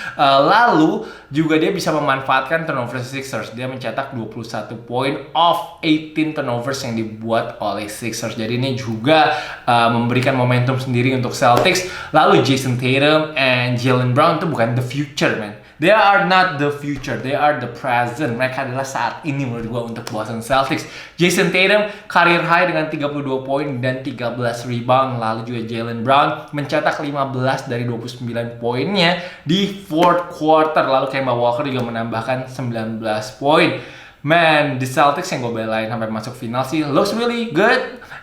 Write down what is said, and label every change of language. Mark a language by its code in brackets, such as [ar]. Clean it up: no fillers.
[id] Lalu juga dia bisa memanfaatkan turnover Sixers. Dia mencetak 21 poin off 18 turnovers yang dibuat oleh Sixers. Jadi ini juga memberikan momentum sendiri untuk Celtics. [en] Lalu Jason Tatum and Jaylen Brown [id] itu bukan [en] the future, man. They are not the future, they are the present. [id] Mereka adalah saat ini menurut gue untuk Boston Celtics. Jason Tatum career high dengan 32 poin dan 13 rebound. Lalu juga Jaylen Brown mencetak 15 dari 29 poinnya di fourth quarter. Lalu Kemba Walker juga menambahkan 19 poin. Man, the Celtics yang gue belain sampai masuk final sih [en] looks really good.